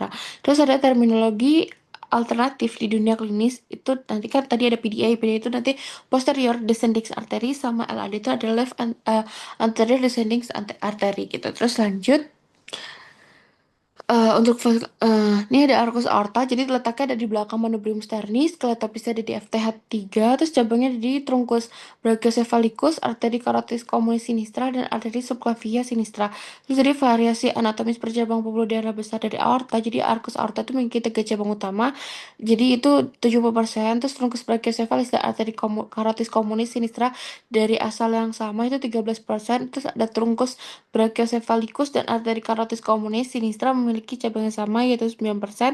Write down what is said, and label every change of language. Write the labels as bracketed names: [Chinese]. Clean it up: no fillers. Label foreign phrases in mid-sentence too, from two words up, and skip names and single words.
[Indonesian] Terus ada terminologi alternatif di dunia klinis itu nanti kan tadi ada PDA itu nanti [English] posterior descending artery [Indonesian] sama LAD itu ada [English] anterior descending artery [Indonesian] gitu. Terus lanjut. Ini ada [Latin] arcus aorta, [Indonesian] jadi letaknya ada di belakang [Latin] manubrium sternis, [Indonesian] skeletopisnya ada di FTH3, terus cabangnya ada di [Latin] trunkus brachiocephalicus, [Indonesian] arteri [Latin] carotis communis sinistra, [Indonesian] dan arteri [Latin] subclavia sinistra. [Indonesian] Terus jadi variasi anatomis per cabang pembuluh darah besar dari aorta, jadi [Latin] arcus aorta [Indonesian] itu memiliki tiga cabang utama, jadi itu 70%, terus [Latin] trunkus brachiocephalis [Indonesian] dan arteri [Latin] carotis communis sinistra [Indonesian] dari asal yang sama itu 13%, terus ada [Latin] trunkus brachiocephalicus [Indonesian] dan arteri [Latin] carotis communis sinistra [Indonesian] memiliki cabang yang sama yaitu 9%.